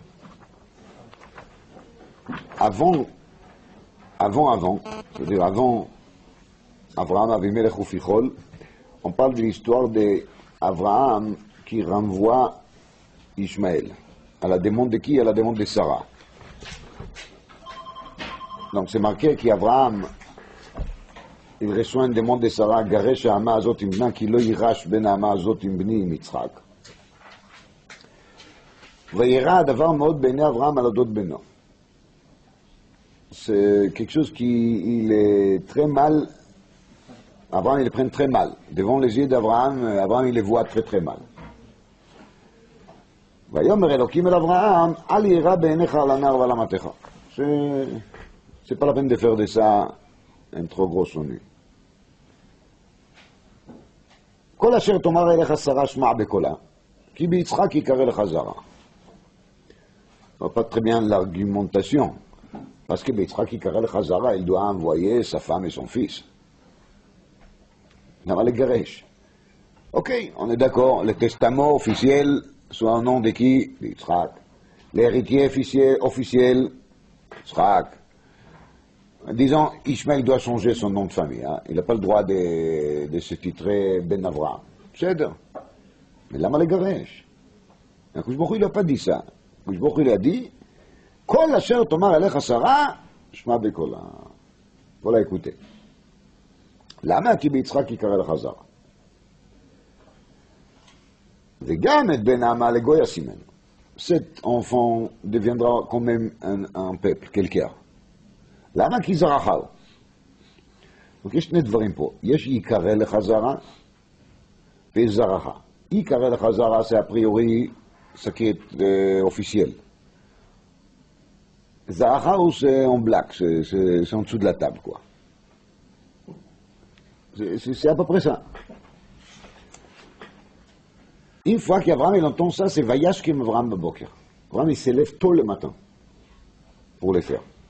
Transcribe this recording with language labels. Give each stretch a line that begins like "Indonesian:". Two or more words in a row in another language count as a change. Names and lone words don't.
French: Avant, c'est-à-dire avant Abraham, Avimelech ou Fichol, on parle de l'histoire d'Abraham qui renvoie Ishmaël. À la demande de qui? À la demande de Sarah. Donc c'est marqué qu'Abraham il reçoit une demande de Sarah,
Hebrew: גרש האמה הזאת ואת בנה, כי לא יירש בן האמה הזאת עם בני עם יצחק. וירע הדבר מאוד בעיני אברהם על אודות בנו.
French: C'est quelque chose qui il est très mal. Abraham il le prend très mal. Devant les yeux d'Abraham, Abraham il les voit très très mal.
Hebrew: ויאמר אלוקים אל אברהם, אל יירא בעיניך על הנער ועל אמתך.
French: C'est pas la peine de faire de ça un trop gros ennui.
Hebrew: כל אשר תאמר אליך שרה שמע בקולה, כי ביצחק יקרא לך זרע.
French: On voit pas très bien l'argumentation, parce que
Hebrew: ביצחק יקרא לך זרע,
French: il doit envoyer sa femme et son fils.
Hebrew: למה לגרש?
French: Ok, on est d'accord, le testament officiel soit au nom de qui?
Hebrew: ביצחק.
French: L'héritier officiel, Yitzhak. Disons, Ishmael doit changer son nom de famille. Hein. Il n'a pas le droit de se titrer Ben Avraham. C'est ça. Mais
Hebrew: למה לגרש.
French: Akadosh Baruch Hu, il n'a pas dit ça. Akadosh Baruch Hu, il a dit,
Hebrew: כל אשר תאמר אליך שרה, שמע בקולה.
French: Voilà, écoutez.
Hebrew: למה כי ביצחק יקרא לך זרע. וגם את בן האמה לגוי אשימנו.
French: Cet enfant deviendra quand même un peuple, quelqu'un.
Hebrew: למה? כי זרעך. יש שני דברים פה, יש יקרא לך זרע ויש זרעך. יקרא לך זרע זה
French: a priori c'est officiel.
Hebrew: זרעך הוא
French: c'est en black, c'est en dessous de la table quoi. C'est à peu près ça. Une fois qu'Abraham il entend ça, c'est
Hebrew: וישכם אברהם בבקר.
French: Abraham il s'élève tôt le matin pour le faire.